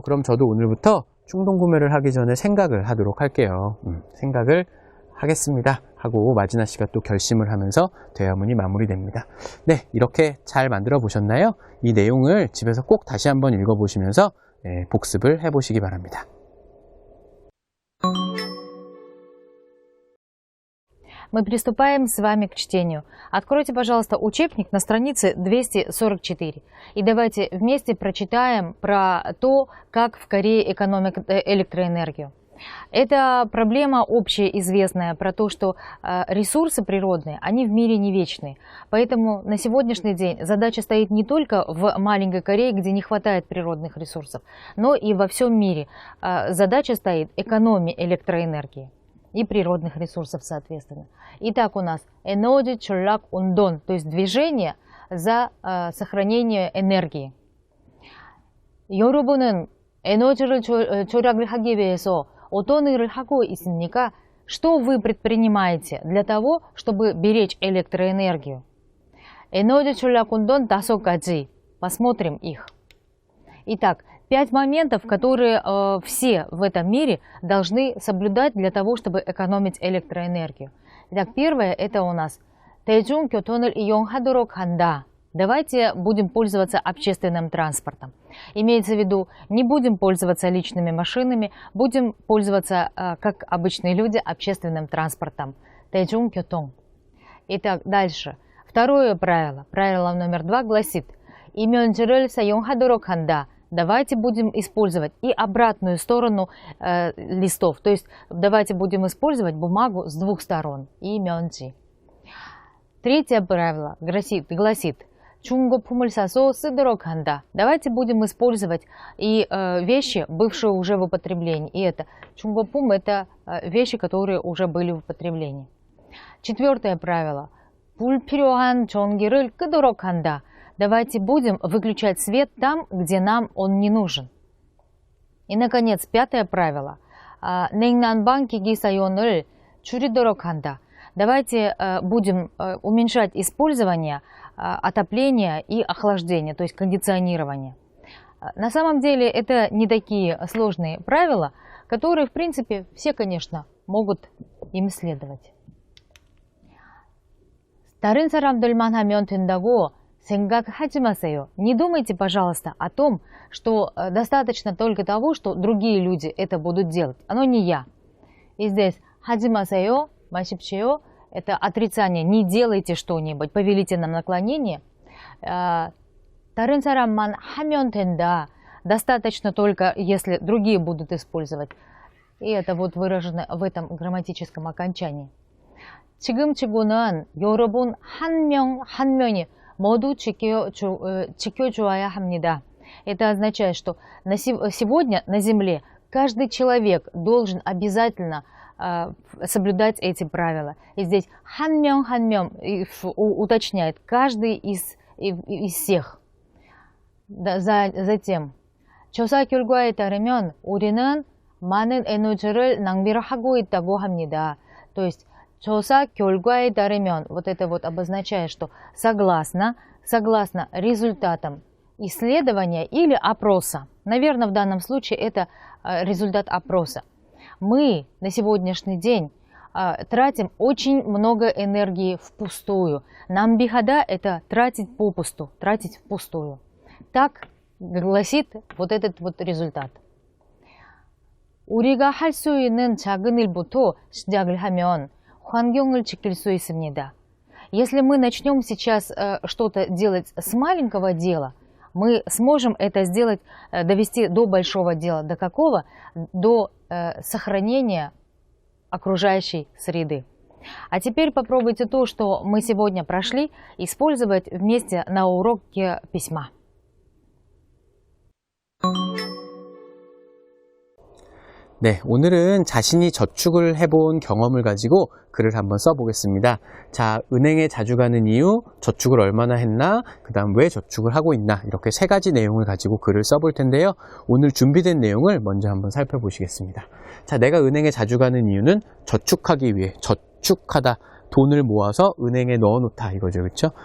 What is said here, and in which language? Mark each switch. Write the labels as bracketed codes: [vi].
[ko] 그럼 저도 오늘부터 충동 구매를 하기 전에 생각을 하도록 할게요. 생각을 하겠습니다. 하고 마지나 씨가 또 결심을 하면서 대화문이 마무리됩니다. 네, 이렇게 잘 만들어 보셨나요? 이 내용을 집에서 꼭 다시 한번 읽어보시면서 복습을 해보시기 바랍니다. [ru] Мы приступаем с вами к чтению. Откройте, пожалуйста, учебник на странице 244. И давайте вместе прочитаем про то, как в Корее экономят электроэнергию. Это проблема общеизвестная про то, что ресурсы природные, они в мире не вечные. Поэтому на сегодняшний день задача стоит не только в маленькой Корее, где не хватает природных ресурсов, но и во всем мире. Задача стоит экономия электроэнергии и природных ресурсов, соответственно. Итак, у нас [ko] 에너지 전략 운동, [ru] то есть движение за сохранение энергии. [ko] 여러분은 에너지를 절약을 하기 위해서 어떤 일을 하고 있습니까? [ru] Что вы предпринимаете для того, чтобы беречь электроэнергию? [ko] 에너지 전략 운동 5가지. [ru] Посмотрим их. Итак, 5 моментов, которые все в этом мире должны соблюдать для того, чтобы экономить электроэнергию. Итак, первое это у нас [ko] 대중교통을 이용하도록 한다. [ru] Давайте будем пользоваться общественным транспортом. Имеется в виду, не будем пользоваться личными машинами, будем пользоваться, как обычные люди, общественным транспортом. [ko] 대중교통. [ru] Итак, дальше. Второе правило. Правило номер 2 гласит [ko] 이면지를 사용하도록 한다. [ru] Давайте будем использовать и обратную сторону листов. То есть давайте будем использовать бумагу с двух сторон. [ko] 이면지. [ru] Третье правило гласит [ko] 중고품을 사서 쓰도록 한다. [ru] Давайте будем использовать и вещи, бывшие уже в употреблении. И это 중고품 – это вещи, которые уже были в употреблении. Четвертое правило. [ko] 불필요한 전기를 끄도록 한다. [ru] Давайте будем выключать свет там, где нам он не нужен. И, наконец, пятое правило. [ko] 냉난방기기 사용을 줄이도록 한다. [ru] Давайте будем уменьшать использование отопления и охлаждения, то есть кондиционирования. На самом деле это не такие сложные правила, которые, в принципе, все, конечно, могут им следовать. [ko] 다른 사람들만 하면 된다고 생각하지 마세요. [ru] Не думайте, пожалуйста, о том, что достаточно только того, что другие люди это будут делать. Оно не я. И здесь [ko] 하지 마세요, 마십시오. [ru] Это отрицание. Не делайте что-нибудь. Повелительное наклонение. [ko] 다른 사람만 하면 된다. [ru] Достаточно только, если другие будут использовать. И это вот выражено в этом грамматическом окончании. [ko] 지금치고는 여러분 한 명이 모두 지켜줘야 합니다. [ru] Это означает, что сегодня на Земле каждый человек должен обязательно соблюдать эти правила. И здесь 한 명 уточняет каждый из всех. Затем [ko] 조사 결과에 따르면 우리는 많은 에너지를 낭비하고 있다고 합니다. [ru] То есть [ko] 조사 결과에 따르면 [ru] вот это вот обозначает, что согласно результатам исследования или опроса. Наверное, в данном случае это результат опроса. Мы на сегодняшний день тратим очень много энергии впустую. 낭비하다 – это тратить попусту, тратить впустую. Так гласит вот этот вот результат. [ko] 우리가 할 수 있는 작은 일부터 시작을 하면 환경을 지킬 수 있습니다. [ru] Если мы начнем сейчас что-то делать с маленького дела, мы сможем это сделать, довести до большого дела. До какого? До сохранения окружающей среды. А теперь попробуйте то, что мы сегодня прошли, использовать вместе на уроке письма. [ko] 네, 오늘은 자신이 저축을 해본 경험을 가지고 글을 한번 써보겠습니다. 자, 은행에 자주 가는 이유, 저축을 얼마나 했나, 그 다음 왜 저축을 하고 있나, 이렇게 3가지 내용을 가지고 글을 써볼 텐데요. 오늘 준비된 내용을 먼저 한번 살펴보시겠습니다. 자, 내가 은행에 자주 가는 이유는 저축하기 위해, 저축하다, 돈을 모아서 은행에 넣어놓다, 이거죠. 그렇죠?